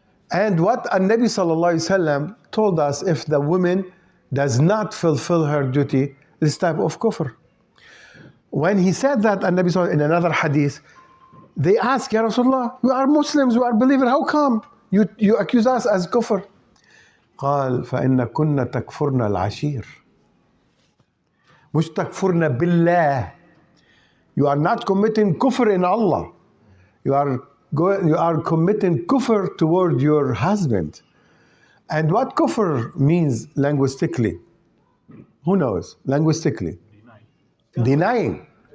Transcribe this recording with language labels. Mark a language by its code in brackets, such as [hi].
[en] And what An-Nabi sallallahu alaihi wasallam told us, if the woman does not fulfill her duty, this type of kufr. When he said that, and Nabi saw in another hadith, they asked, Ya Rasulullah, we are Muslims, we are believers, how come you accuse us as kufr? [ar] قال فإن كنا تكفرنا العشير مش تكفرنا بالله. [en] You are not committing kufr in Allah. You are committing kufr toward your husband. And what kufr means linguistically? Who knows? Linguistically. Denying.